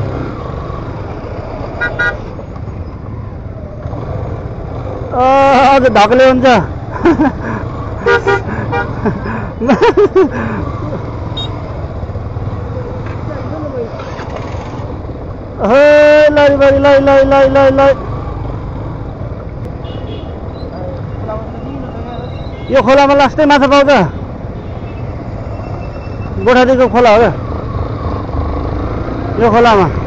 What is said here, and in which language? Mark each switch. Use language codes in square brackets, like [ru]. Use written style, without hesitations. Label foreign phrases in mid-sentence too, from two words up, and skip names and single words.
[ne] अझ ढकले हुन्छ। लरी बरी लै लै लै लै लै। यो खोलामा लास्टै माछा पाउँछ। गोठादीको खोला हो क्या यो खोलामा।